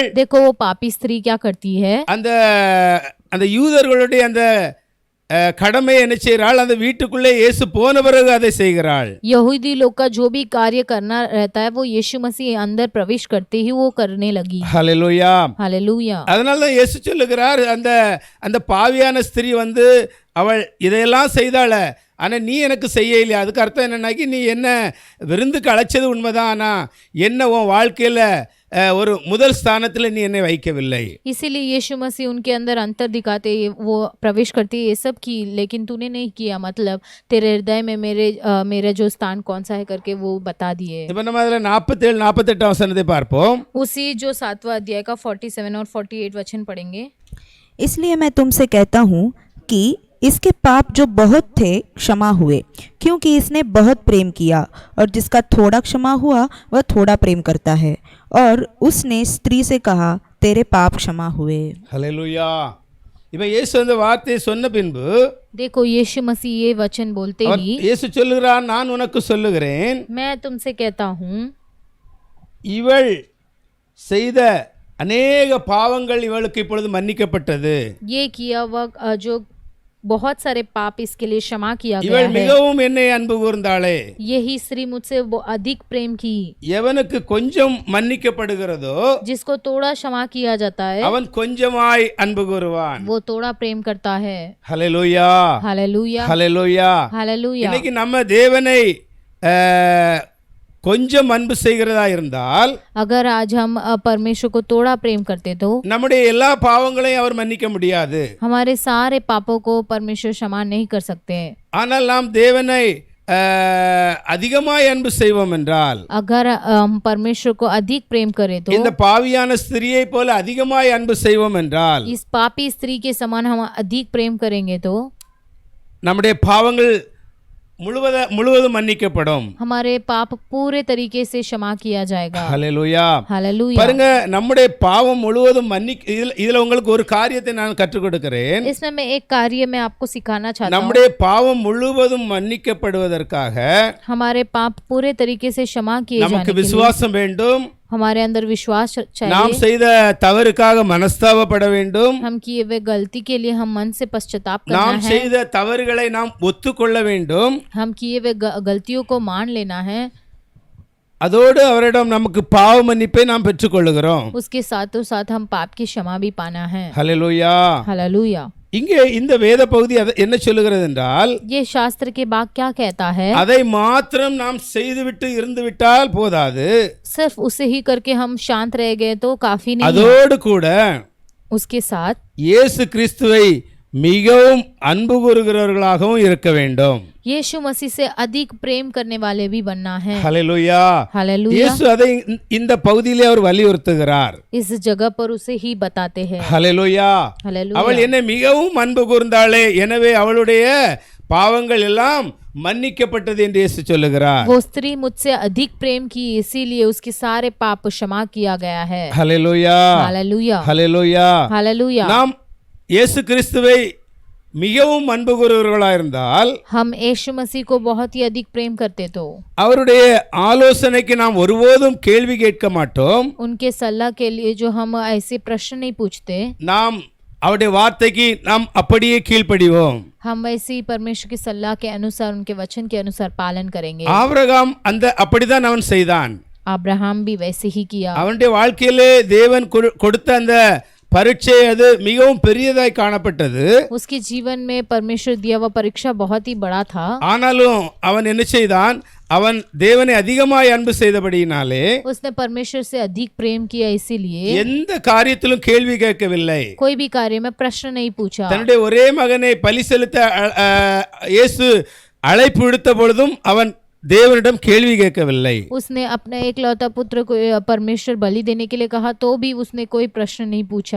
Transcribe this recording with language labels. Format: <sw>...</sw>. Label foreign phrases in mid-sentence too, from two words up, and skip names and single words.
<hi>देखो वो पापी स्त्री क्या करती है,</hi> <ta>அந்த யூதர்களுடைய அந்த கடமை என்ன செய்கிறாள், அந்த வீட்டுக்குள்ளே இயேசு போன பிறகு அதை செய்கிறாள்.</ta> <hi>यहूदी लोग का जो भी कार्य करना रहता है वो यीशु मसीह अंदर प्रवेश करते ही वो करने लगी।</hi> <ta>ஹல்லேலூயா.</ta> <hi>हालेलुया।</hi> <ta>அதனால தான் இயேசு சொல்லுகிறார், அந்த பாவியான ஸ்திரீ வந்து அவள் இதையெல்லாம் செய்தாள, ஆனால் நீ எனக்கு செய்ய இல்லையா. அதுக்கு அர்த்தம் என்னன்னாக்கி, நீ என்ன விருந்துக்கு அழைச்சது உண்மைதான், ஆனால் என்ன உன் வாழ்க்கையில் ஒரு முதல் ஸ்தானத்தில் நீ என்னை வைக்கவில்லை.</ta> <hi>इसीलिए यीशु मसीह उनके अंदर अंतर दिखाते वो प्रवेश करते ये सब की, लेकिन तूने नहीं किया, मतलब तेरे हृदय में मेरा जो स्थान कौन सा है करके वो बता दिए।</hi> <ta>இப்போ நம்ம அதில் 47-48 வசனத்தை பார்ப்போம்.</ta> <hi>उसी जो 7वां अध्याय का 47 और 48 वचन पढ़ेंगे। इसलिए मैं तुमसे कहता हूँ कि इसके पाप जो बहुत थे क्षमा हुए, क्योंकि इसने बहुत प्रेम किया, और जिसका थोड़ा क्षमा हुआ वह थोड़ा प्रेम करता है। और उसने स्त्री से कहा, तेरे पाप क्षमा हुए।</hi> <ta>ஹல்லேலூயா. இப்போ இயேசு அந்த வார்த்தையை சொன்ன பின்பு,</ta> <hi>देखो यीशु मसीह ये वचन बोलते ही</hi> <ta>இயேசு சொல்லுகிறார், நான் உனக்கு சொல்லுகிறேன்,</ta> <hi>मैं तुमसे कहता हूँ</hi> <ta>இவள் செய்த அநேக பாவங்கள் இவளுக்கு இப்பொழுது மன்னிக்கப்பட்டது.</ta> <hi>ये किया वह जो बहुत सारे पाप इसके लिए क्षमा किया गया</hi> <ta>இவள்</ta> <hi>है।</hi> <ta>மிகவும் என்னை அன்பு கூர்ந்தாளே.</ta> <hi>यही स्त्री मुझसे वो अधिक प्रेम की।</hi> <ta>எவனுக்கு கொஞ்சம் மன்னிக்கப்படுகிறதோ</ta> <hi>जिसको थोड़ा क्षमा किया जाता है</hi> <ta>அவன் கொஞ்சமாய் அன்பு கூறுவான்.</ta> <hi>वो थोड़ा प्रेम करता है।</hi> <ta>ஹல்லேலூயா.</ta> <hi>हालेलुया।</hi> <ta>ஹல்லேலூயா.</ta> <hi>हालेलुया।</hi> <ta>இன்னைக்கு நம்ம தேவனை கொஞ்சம் அன்பு செய்கிறதா இருந்தால்</ta> <hi>अगर आज हम परमेश्वर को थोड़ा प्रेम करते तो</hi> <ta>நம்முடைய எல்லா பாவங்களையும் அவர் மன்னிக்க முடியாது.</ta> <hi>हमारे सारे पापों को परमेश्वर क्षमा नहीं कर सकते।</hi> <ta>ஆனால் நாம் தேவனை அதிகமாய் அன்பு செய்வோம் என்றால்,</ta> <hi>अगर हम परमेश्वर को अधिक प्रेम करें तो,</hi> <ta>இந்த பாவியான ஸ்திரியை போல அதிகமாய் அன்பு செய்வோம் என்றால்,</ta> <hi>इस पापी स्त्री के समान हम अधिक प्रेम करेंगे तो</hi> <ta>நம்முடைய பாவங்கள் முழுவதும் மன்னிக்கப்படும்.</ta> <hi>हमारे पाप पूरे तरीके से क्षमा किया जाएगा।</hi> <ta>ஹல்லேலூயா.</ta> <hi>हालेलुया।</hi> <ta>பாருங்க, நம்முடைய பாவம் முழுவதும் இதுல உங்களுக்கு ஒரு காரியத்தை நான் கற்றுக் கொடுக்கிறேன்.</ta> <hi>इसमें मैं एक कार्य में आपको सिखाना चाहता हूँ।</hi> <ta>நம்முடைய பாவம் முழுவதும் மன்னிக்கப்படுவதற்காக</ta> <hi>हमारे पाप पूरे तरीके से क्षमा किए जाने</hi> <ta>நமக்கு</ta> <hi>के लिए</hi> <ta>விசுவாசம் வேண்டும்.</ta> <hi>हमारे अंदर विश्वास</hi> <ta>நாம்</ta> <hi>चाहिए।</hi> <ta>செய்த தவறுக்காக மனஸ்தாபப்பட வேண்டும்.</ta> <hi>हम किए हुए गलती के लिए हम मन से पश्चाताप करना</hi> <ta>நாம்</ta> <hi>है।</hi> <ta>செய்த தவறுகளை நாம் ஒத்துக்கொள்ள வேண்டும்.</ta> <hi>हम किए हुए गलतियों को मान लेना है।</hi> <ta>அதோடு அவரிடம் நமக்கு பாவ மன்னிப்பை நாம் பெற்றுக்கொள்கிறோம்.</ta> <hi>उसके साथों साथ हम पाप की क्षमा भी पाना है।</hi> <ta>ஹல்லேலூயா.</ta> <hi>हालेलुया।</hi> <ta>இங்கே இந்த வேத பகுதி என்ன சொல்லுகிறது என்றால்,</ta> <hi>ये शास्त्र के भाग क्या कहता है?</hi> <ta>அதை மாத்திரம் நாம் செய்துவிட்டு இருந்து விட்டால் போதாது,</ta> <hi>सिर्फ उसे ही करके हम शांत रह गए तो काफी नहीं है।</hi> <ta>அதோடு கூட</ta> <hi>उसके साथ</hi> <ta>இயேசு கிறிஸ்துவை மிகவும் அன்பு கூறுகிறவர்களாகவும் இருக்க வேண்டும்.</ta> <hi>यीशु मसीह से अधिक प्रेम करने वाले भी बनना है।</hi> <ta>ஹல்லேலூயா.</ta> <hi>हालेलुया।</hi> <ta>இயேசு அதை இந்த பகுதியிலே அவர் வலியுறுத்துகிறார்.</ta> <hi>इस जगह पर उसे ही बताते हैं।</hi> <ta>ஹல்லேலூயா.</ta> <hi>हालेलुया।</hi> <ta>அவள் என்னை மிகவும் அன்பு கூர்ந்தாளே, எனவே அவளுடைய பாவங்கள் எல்லாம் மன்னிக்கப்பட்டது என்று இயேசு சொல்லுகிறார்.</ta> <hi>वो स्त्री मुझसे अधिक प्रेम की, इसीलिए उसके सारे पाप क्षमा किया गया है।</hi> <ta>ஹல்லேலூயா.</ta> <hi>हालेलुया।</hi> <ta>ஹல்லேலூயா.</ta> <hi>हालेलुया।</hi> <ta>நாம் இயேசு கிறிஸ்துவை மிகவும் அன்பு கூறுகிறவர்களாக இருந்தால்,</ta> <hi>हम यीशु मसीह को बहुत ही अधिक प्रेम करते तो</hi> <ta>அவருடைய ஆலோசனைக்கு நாம் ஒருபோதும் கேள்வி கேட்க மாட்டோம்.</ta> <hi>उनके सलाह के लिए जो हम ऐसे प्रश्न नहीं पूछते,</hi> <ta>நாம் அவருடைய வார்த்தைக்கு நாம் அப்படியே கீழ்ப்படிவோம்.</ta> <hi>हम वैसे ही परमेश्वर की सलाह के अनुसार, उनके वचन के अनुसार पालन करेंगे।</hi> <ta>ஆபிரகாம் அப்படிதான் அவன் செய்தான்.</ta> <hi>अब्राहम भी वैसे ही किया।</hi> <ta>அவனுடைய வாழ்க்கையிலே தேவன் கொடுத்த அந்த பரீட்சை அது மிகவும் பெரியதாய் காணப்பட்டது.</ta> <hi>उसके जीवन में परमेश्वर दिया हुआ परीक्षा बहुत ही बड़ा था।</hi> <ta>ஆனாலும் அவன் என்ன செய்தான்? அவன் தேவனை அதிகமாய் அன்பு செய்தபடியினாலே</ta> <hi>उसने परमेश्वर से अधिक प्रेम किया, इसीलिए</hi> <ta>எந்த காரியத்திலும் கேள்வி கேட்கவில்லை.</ta> <hi>कोई भी कार्य में प्रश्न नहीं पूछा।</hi> <ta>தன்னுடைய ஒரே மகனை பலி செலுத்த இயேசு அழைப்பு விடுத்த பொழுதும் அவன் தேவனிடம் கேள்வி கேட்கவில்லை.</ta> <hi>उसने अपने एकलौता पुत्र को परमेश्वर बलि देने के लिए कहा तो भी उसने कोई प्रश्न नहीं पूछा।</hi>